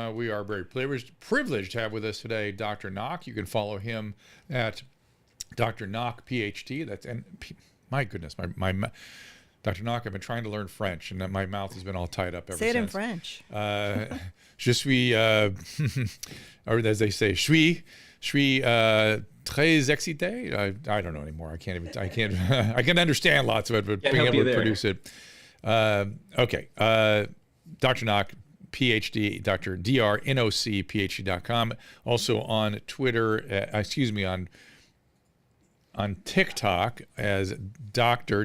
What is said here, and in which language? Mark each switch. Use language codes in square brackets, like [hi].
[en] We are very privileged to have with us today Dr. Nock. You can follow him at Dr. Nock, PhD. My goodness, my Dr. Nock, I've been trying to learn French, and my mouth has been all tied up ever since. Say it in French. [fr] Je suis, [en] or as they say, [fr] je suis très excité. [en] I don't know anymore. I can't. I can understand lots of it, but being able to produce it. Okay. Dr. Nock, PhD, Dr. Dr. Nock, PhD.com. Also on Twitter, on TikTok as Dr.